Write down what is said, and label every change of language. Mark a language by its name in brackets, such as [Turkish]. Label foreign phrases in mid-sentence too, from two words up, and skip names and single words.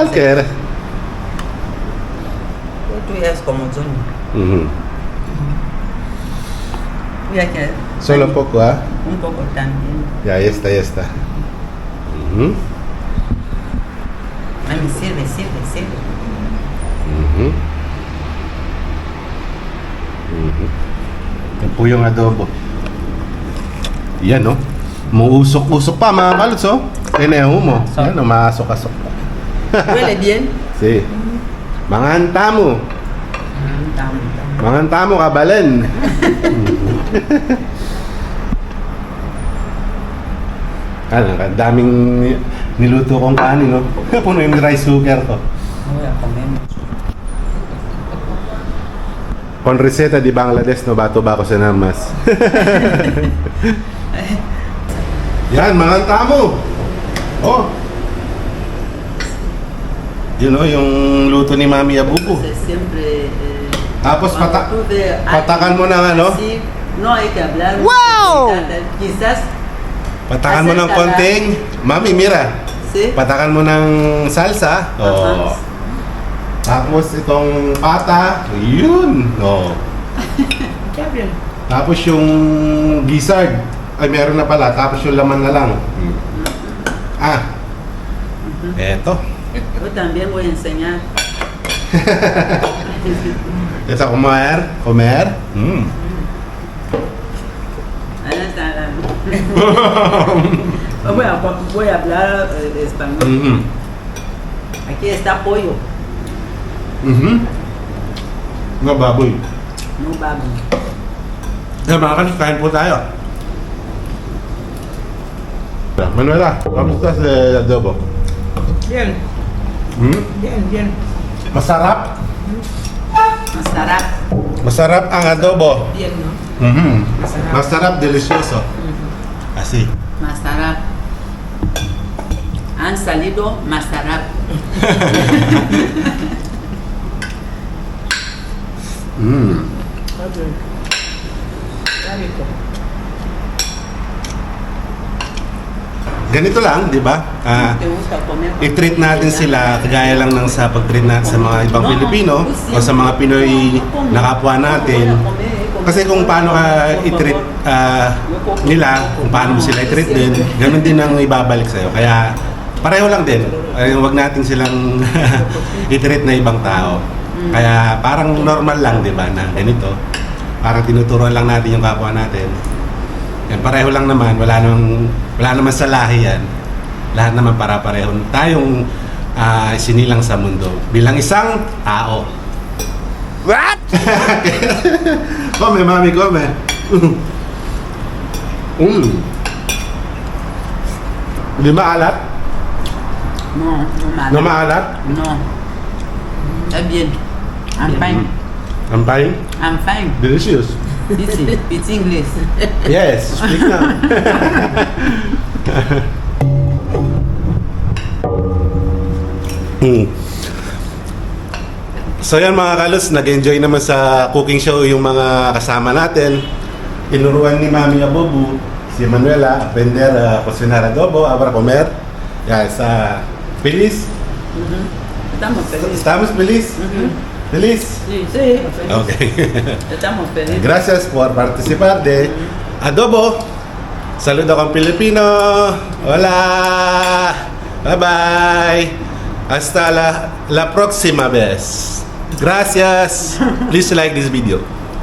[Spanish] Cualquiera. Tú ya es como Johnny. Mira que Solo un poco, ¿ah? un poco también. Ya está, ya está. Mami, sirve. [Filipino] Yung po yung adobo. Yan, no? Muusok-usok pa, mga kaluts, oh. Tineho mo. Yan, umasok-asok pa. [Spanish] Huele bien. [Filipino] Si. Mga tamo. Mga tamo, kabalen. Ang daming niluto kong kanin, no? Puno yung rice cooker ko. [Spanish] Voy a comer mucho. Con receta di Bangladesh, no? [Filipino] Bato-bako sa namas. Yan, mga tamo. Oh. Yun, no? Yung luto ni Mami Abubu. [Spanish] Siempre. [Filipino] Tapos patakan mo ng ano? [Spanish] Sí, no hay que hablar. Wow! Quizás. [Filipino] Patakan mo ng konting. Mami, [Spanish] mira. Sí. [Filipino] Patakan mo ng salsa. Oh. Tapos itong pata. Yun. Oh. Tapos yung gizzard. Ay, meron na pala. Tapos yung laman na lang. Eto. [Spanish] Yo también voy a enseñar. [Filipino] Ito, comer. Voy a hablar español. Aquí está pollo. No baboy. No baboy. Mga kanis, kain po tayo. Manuela, kamusta sa adobo? [Spanish] Bien. Bien. [Filipino] Masarap? Masarap. Masarap ang adobo. [Spanish] Bien, ¿no? Masarap, delicioso. Así. [Filipino] Masarap. [Spanish] Han salido [Filipino] masarap. Ganito lang, di ba? [Spanish] ¿Te gusta comer? [Filipino] I-treat natin sila kagaya lang ng sa pag-treat natin sa mga ibang Pilipino o sa mga Pinoy na kapwa natin. Kasi kung paano ka i-treat nila, kung paano mo sila i-treat din, ganun din ang ibabalik sa'yo. Kaya pareho lang din. Huwag natin silang i-treat na ibang tao. Kaya parang normal lang, di ba, na ganito. Parang tinuturuan lang natin yung kapwa natin. Yan, pareho lang naman, wala naman sa lahi yan. Lahat naman para-pareho. Tayong sinilang sa mundo bilang isang tao. [English] What? [Spanish] Come, mami, come. [Filipino] Di maalat? [Spanish] No, no malo. [Filipino] No maalat? [Spanish] No. Está bien. [English] I'm fine. I'm fine? I'm fine. Delicious. It's English. Yes, speak now. [Filipino] So yan mga kalos, nag-enjoy naman sa [English] cooking show [Filipino] yung mga kasama natin. Tinuruan ni Mami Abubu si Manuela [Spanish] aprender a cocinar adobo, a comer. Ya, está feliz. Estamos felices. ¿Estamos feliz? Feliz? Sí, sí. Okay. Estamos felices. Gracias por participar de Adobo. Saludo con Pilipino. Hola. Bye-bye. Hasta la próxima vez. Gracias. [English] Please like this video.